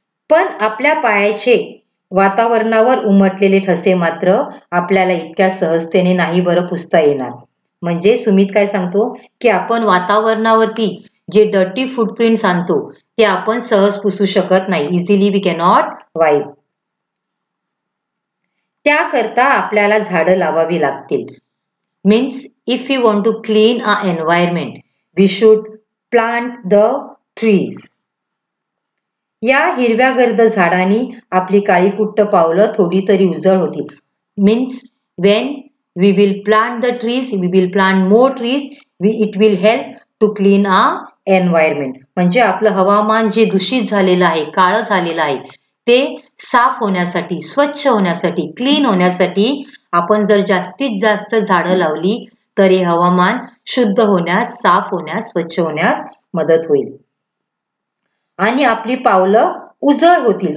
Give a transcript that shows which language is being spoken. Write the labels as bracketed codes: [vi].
[mr] पण आपल्या पायाचे वातावरणावर उमटलेले ठसे मात्र आपल्याला इतक्या सहजतेने नाही बरं पुसता येणार. म्हणजे सुमित काय सांगतो की आपण वातावरणावरती जे डर्टी फुटप्रिंट्स आणतो ते आपण सहज पुसू शकत नाही, [en] Easily we cannot wipe. [mr] त्याकरता आपल्याला झाडं लावावी लागतील. [en] Means if you want to clean a environment we should plant the trees. [mr] या हिरव्यागर्द झाडांनी आपली काळीकुट्ट पावलं थोडी तरी उजळ होती. [en] Means when we will plant the trees we will plant more trees, it will help to clean a environment. [mr] म्हणजे आपलं हवामान जे दूषित झालेलं आहे, काळं झालेलं आहे, ते साफ होण्यासाठी, स्वच्छ होण्यासाठी, क्लीन होण्यासाठी आपण जर जास्तीत जास्त झाडं लावली तर हे हवामान शुद्ध होण्यास, साफ होण्यास, स्वच्छ होण्यास मदत होईल आणि आपली पावलं उजळ होतील.